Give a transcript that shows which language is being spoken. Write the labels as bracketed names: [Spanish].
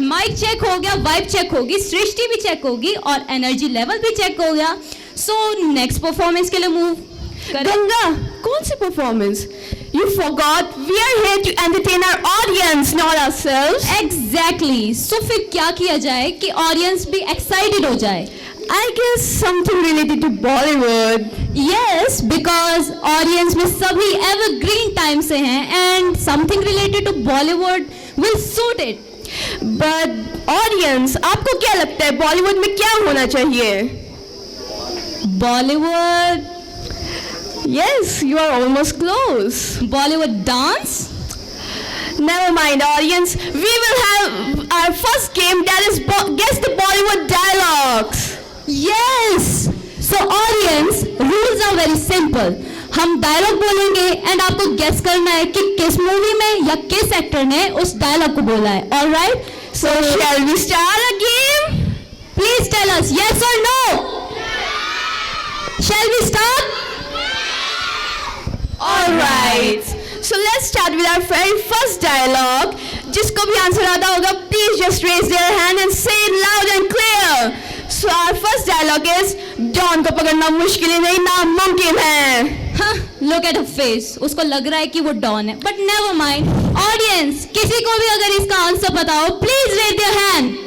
[Hindi] Mic check हो गया, vibe check होगी, सृष्टि भी चेक होगी और एनर्जी लेवल भी चेक हो गया. [English] So next performance के लिए move. [Hindi] गंगा, कौन सी performance? [English] You forgot we are here to entertain our audience, not ourselves. Exactly. [Hindi] So फिर क्या किया जाए कि ऑडियंस भी एक्साइटेड हो जाए? [English] I guess something related to Bollywood. Yes, because audience [Hindi] में सभी [English] evergreen time [Hindi] से हैं [English] and something related to Bollywood will suit it. But audience, [Hindi] आपको क्या लगता है Bollywood में क्या होना चाहिए? [English] Bollywood. Yes, you are almost close. Bollywood dance? Never mind, audience. We will have our first game, that is guess the Bollywood dialogues. Yes. So audience, rules are very simple. [Hindi] हम dialogue बोलेंगे and आपको guess करना है कि किस movie में या किस एक्टर ने उस डायलॉग को बोला है. [English] All right? So shall we start a game? Please tell us yes or no. Shall we start? All right. So let's start with our very first dialogue. [Hindi] जिसको भी आंसर आता होगा, [English] Please just raise their hand and say it loud and clear. So our first dialogue is, [Hindi] don को पकड़ना मुश्किल ही नहीं, नामुमकिन है. [English] look at her face, [Hindi] उसको लग रहा है कि वो डॉन है, [English] But never mind. [Hindi] ऑडियंस, किसी को भी अगर इसका आंसर पता हो, [English] Please raise their hand.